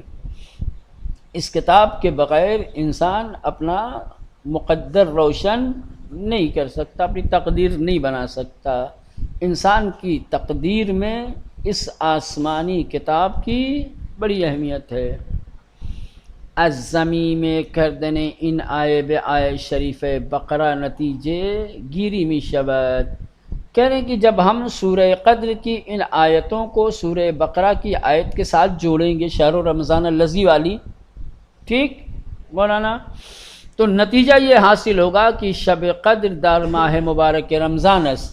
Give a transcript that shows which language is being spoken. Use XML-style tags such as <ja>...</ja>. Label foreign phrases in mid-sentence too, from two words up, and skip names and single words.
<ur>اس کتاب کے بغیر انسان اپنا مقدر روشن نہیں کر سکتا، اپنی تقدیر نہیں بنا سکتا۔ انسان کی تقدیر میں اس آسمانی کتاب کی بڑی اہمیت ہے۔</ur> <fa>از زمین میں کردن این آیه به آیه شریف بقرہ نتیجے گیری می شود۔</fa> <ur>کہہ رہے ہیں کہ جب ہم سورہ قدر کی ان آیتوں کو سورہ بقرہ کی آیت کے ساتھ جوڑیں گے،</ur> <ar>شہر رمضان الذی</ar> <ur>والی، ٹھیک مولانا، تو نتیجہ یہ حاصل ہوگا کہ</ur> <fa>شب قدر در ماہ مبارک رمضان است۔</fa>